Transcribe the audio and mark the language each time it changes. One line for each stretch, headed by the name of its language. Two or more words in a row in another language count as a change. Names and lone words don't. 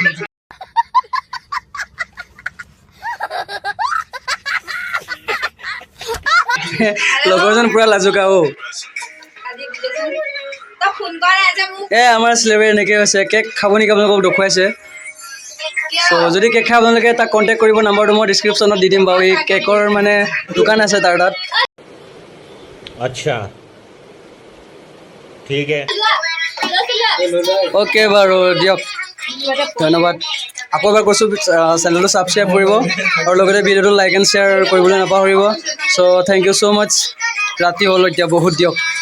Assamese: লগৰজন পুৰা লাজুকা অ' আমাৰ চেলিব্ৰেট এনেকৈ হৈছে কেক খাব নেকি আপোনালোকক দেখুৱাইছে চ' যদি কেক খাই আপোনালোকে তাক কণ্টেক্ট কৰিব নাম্বাৰটো মই ডিছক্ৰিপশ্যনত দি দিম বাৰু এই কেকৰ মানে দোকান আছে তাৰ তাত
Hindi: अच्छा ठीक है
Assamese: অ'কে বাৰু দিয়ক ধন্যবাদ আকৌ এবাৰ কৈছোঁ চেনেলটো ছাবস্ক্ৰাইব কৰিব আৰু লগতে ভিডিঅ'টো
English: like and share
Assamese: কৰিবলৈ নাপাহৰিব চ'
English: thank you so much
Assamese: ৰাতি হ'ল এতিয়া বহুত দিয়ক